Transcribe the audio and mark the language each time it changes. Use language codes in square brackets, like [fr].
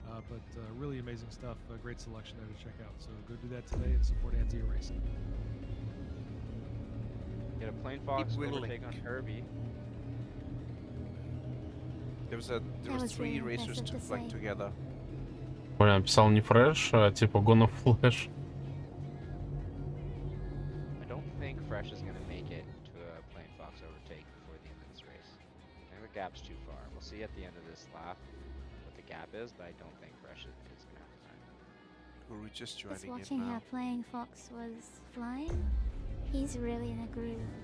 [en] But really amazing stuff, a great selection there to check out. So go do that today and support Anzia Racing. Get a Plain Fox overtake on Herbie. There was 3 racers flying together. [ru] Бля, написал не Fresh, а типа Gonna Flash. [en] I don't think Fresh is going to make it to a Plain Fox overtake before the end of this race. I think the gap's too far. We'll see at the end of this lap what the gap is, but I don't think Fresh is going to have time. We're just joining in now. Watching how Plain Fox was flying, he's really in a groove.